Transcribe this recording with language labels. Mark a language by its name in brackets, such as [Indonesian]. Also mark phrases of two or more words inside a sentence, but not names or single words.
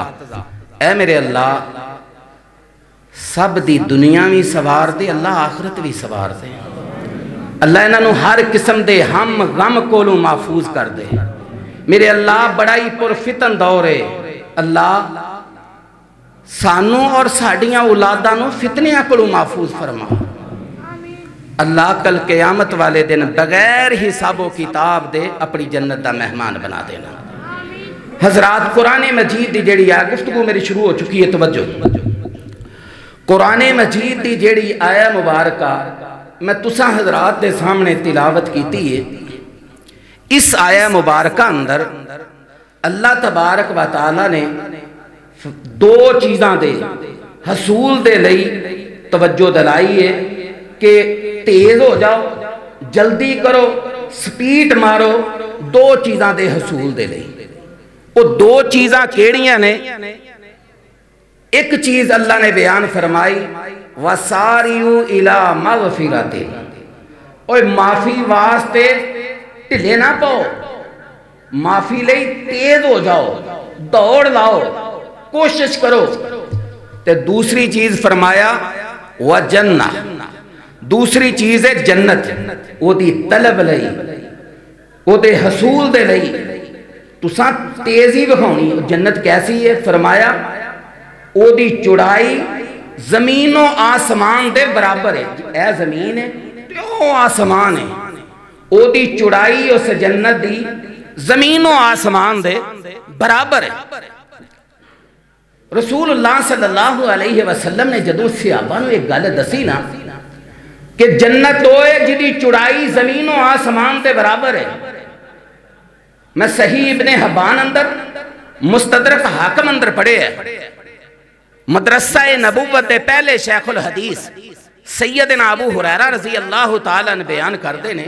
[Punjabi] اے میرے اللہ سب دی دنیا بھی سوار دے، اللہ آخرت بھی سوار دے. اللہ انہوں ہر قسم دے ہم غم کولوں محفوظ کر دے. میرے اللہ بڑا ہی پرفتن دور ہے. اللہ سانوں اور ساڑیاں اولادانوں فتنیاں کولوں محفوظ فرما. اللہ کل قیامت والے دن بغیر حساب و کتاب دے اپنی جنت دا مہمان بنا دینا. حضرات قرآن مجید دی جیڑی آیا گفتگو میری شروع ہو چکی ہے، توجہ. قرآن مجید دی جیڑی آیا مبارکہ میں تساں حضرات دے سامنے تلاوت کیتی ہے. اس آیا مبارکہ اندر [Arabic] اللہ تبارک و تعالی [Punjabi] نے 2 چیزاں دے حصول دے لئی توجہ دلائی ہے کہ تیز ہو جاؤ، جلدی کرو، سپیٹ مارو. 2 چیزاں دے حصول دے لئی. وہ 2 چیزاں کیڑیاں نے؟ ایک چیز اللہ نے بیان فرمائی [Arabic] وَسَارِعُوا إِلَىٰ مَغْفِرَةٍ. [Punjabi] اوہ معافی واسطے ٹھلے نہ پاؤ، معافی لئی تیز ہو جاؤ، دوڑ لاؤ، کوشش کرو. تے دوسری چیز فرمایا وَجَنَّةٍ. دوسری چیز ہے جنت. وہ دی طلب لئی، وہ دے حصول دے لئی تساں تیزی بکھاؤنی. جنت کیسی ہے؟ فرمایا او دی چڑائی زمین و آسمان دے برابر ہے. اے زمین ہے تو آسمان ہے. او دی چڑائی اس جنت دی زمین و آسمان دے برابر ہے. رسول اللہ [Arabic] صلی اللہ علیہ وسلم [Punjabi] نے جدوں صحابہ نوں ایک گل دسی نا کہ جنت ہوئے جدی چڑائی زمین و آسمان دے برابر ہے. میں صحیح ابن حبان اندر مستدرک حاکم اندر پڑھے ہے. مدرسہ نبوت دے پہلے شیخ الحدیث سیدنا ابو ہریرہ [Arabic] رضی اللہ تعالیٰ [Punjabi] نے بیان کر دے نے.